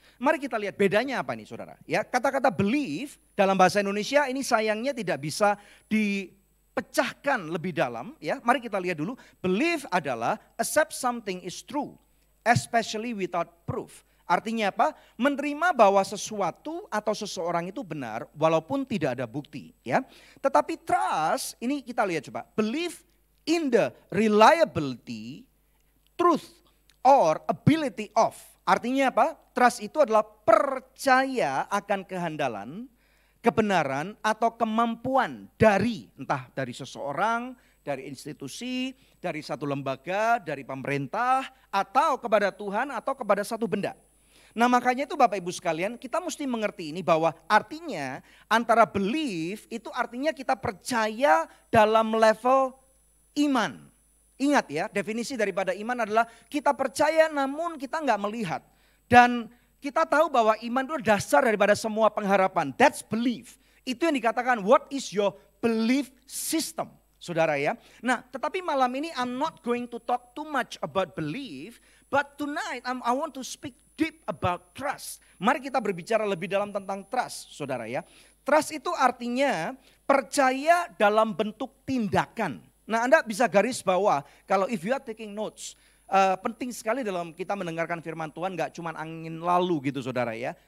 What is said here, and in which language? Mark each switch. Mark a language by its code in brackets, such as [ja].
[id] Mari kita lihat bedanya apa nih saudara. Ya, kata-kata believe dalam bahasa Indonesia ini sayangnya tidak bisa dipecahkan lebih dalam. Ya, mari kita lihat dulu. [en] Believe [id] adalah [en] accept something is true, especially without proof. [id] Artinya apa? Menerima bahwa sesuatu atau seseorang itu benar walaupun tidak ada bukti. Ya, tetapi trust ini kita lihat coba. [en] Believe in the reliability, truth, or ability of. [id] Artinya apa? Trust itu adalah percaya akan kehandalan, kebenaran atau kemampuan dari entah dari seseorang, dari institusi, dari satu lembaga, dari pemerintah, atau kepada Tuhan atau kepada satu benda. Nah, makanya itu Bapak Ibu sekalian, kita mesti mengerti ini bahwa artinya antara believe itu artinya kita percaya dalam level iman. Ingat ya, definisi daripada iman adalah kita percaya namun kita nggak melihat. Dan kita tahu bahwa iman itu dasar daripada semua pengharapan. [en] That's belief. [id] Itu yang dikatakan [en] what is your belief system, [id] saudara ya. Nah, tetapi malam ini [en] I'm not going to talk too much about belief, but tonight I want to speak deep about trust. [id] Mari kita berbicara lebih dalam tentang trust, saudara ya. Trust itu artinya percaya dalam bentuk tindakan. Nah, Anda bisa garis bawah kalau [en] if you are taking notes. [id] Penting sekali dalam kita mendengarkan firman Tuhan, gak cuma angin lalu gitu saudara ya.